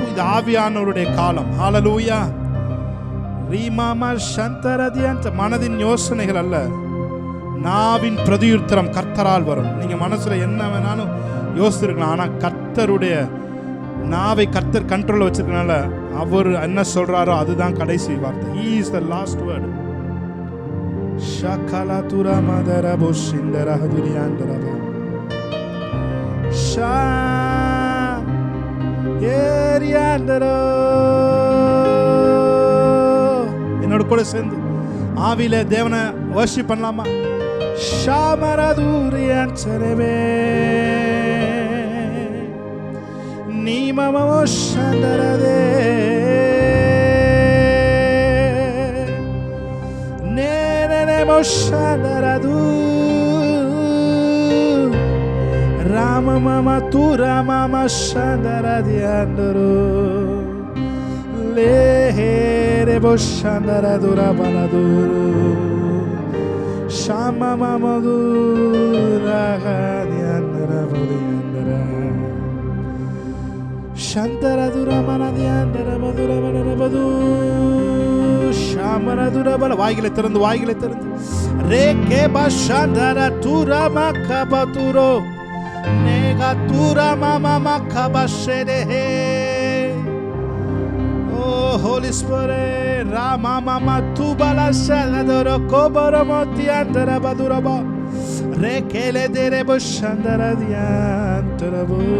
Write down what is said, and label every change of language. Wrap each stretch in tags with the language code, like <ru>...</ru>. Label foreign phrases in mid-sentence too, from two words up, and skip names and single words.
<ta>இது ஆவியானவருடைய காலம். ஹல்லேலூயா. ரீமாமா சந்தரதியன். மனதின் யோசனைகள் அல்ல, நாவின் பிரதியுத்தரம் கர்த்தரால் வரும். நீங்க மனசுல என்ன வேணாலும் யோசிச்சிருக்கலாம், ஆனா கர்த்தருடைய நாவை கர்த்தர் கண்ட்ரோல் வச்சிருக்கனால அவர் என்ன சொல்றாரோ அதுதான் கடைசி வார்த்தை.</ta> <en>He is the last word. ஷகலதுரா மதரபோ சிந்தரஹதுரியாந்தரபா ஷா ஏரியாந்தரோ.</en> <ta>என்னோட கூட சேர்ந்து ஆவியில தேவனை வர்ஷிப் பண்ணலாமா? ஷாமரதுரியாந்தரபே நீமமோ சந்தரதே Shandaradu Rama mama tu Rama ma Shandaradianduru Lehere bo Shandaradu Rabaladuru Shama mama du Ragadiandara Vodiandara Shandaradu Ramanadiandara Madura Madura ஷாமரதுரபல. வாய்களை திறந்து ரேகே பஷந்தர துரமா கபதுரோ நேகா துரமா மாமா கபஷெதே.</ta> <en>O Holy Spirit ராமா மாமா துபல ஷலதரோ கோபரமோதி அந்தர பதுரபா ரேகேலே தேரே பஷந்தர தியாந்தரபோ.</en>